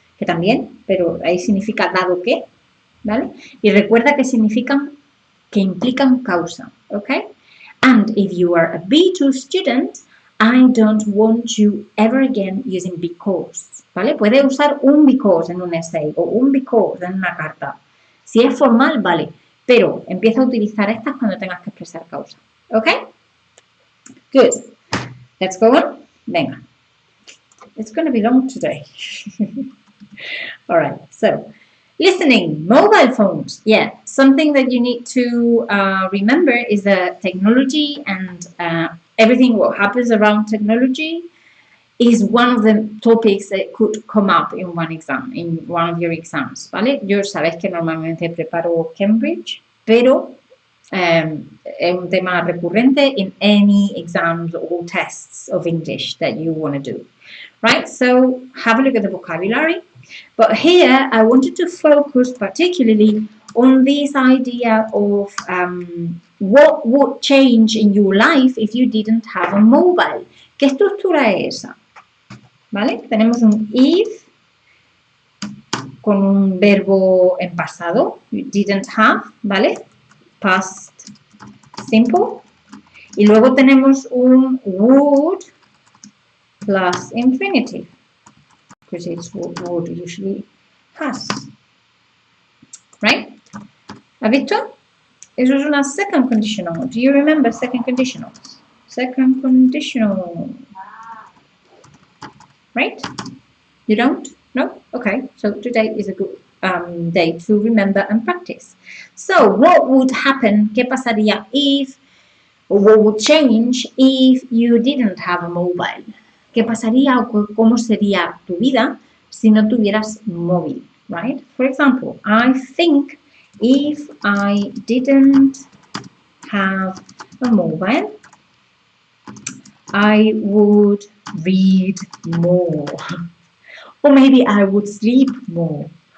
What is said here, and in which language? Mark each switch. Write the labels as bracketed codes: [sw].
[es] Que también, pero ahí significa dado que, ¿vale? Y recuerda que significan, que implican causa, ¿ok? [en] And if you are a B2 student, I don't want you ever again using because, [es] ¿vale? Puede usar un because en un essay o un because en una carta. Si es formal, vale, pero empieza a utilizar estas cuando tengas que expresar causa, ¿ok? [en] Good. Let's go on. [es] Venga. [en] It's going to be long today. All right, so listening, mobile phones. Yeah, something that you need to remember is that technology and everything what happens around technology is one of the topics that could come up in one exam, in one of your exams, [es] ¿vale? Yo sabéis que normalmente preparo Cambridge, pero es un tema recurrente [en] in any exams or tests of English that you want to do, right? So have a look at the vocabulary. But here I wanted to focus particularly on this idea of what would change in your life if you didn't have a mobile. [es] ¿Qué estructura es esa? ¿Vale? Tenemos un if con un verbo en pasado, [en] you didn't have, [es] ¿vale? [en] Past simple. [es] Y luego tenemos un [en] would plus infinitive, because it's what would usually has. Right? [es] ¿Has visto? Eso es una second conditional. [en] Do you remember second conditionals? Second conditional. Right? You don't? No? Okay. So today is a good day to remember and practice. So what would happen? [es] ¿Qué pasaría [en] if, or what would change if you didn't have a mobile? [es] ¿Qué pasaría o cómo sería tu vida si no tuvieras móvil? [en] Right? For example, I think if I didn't have a mobile, I would read more. Or maybe I would sleep more.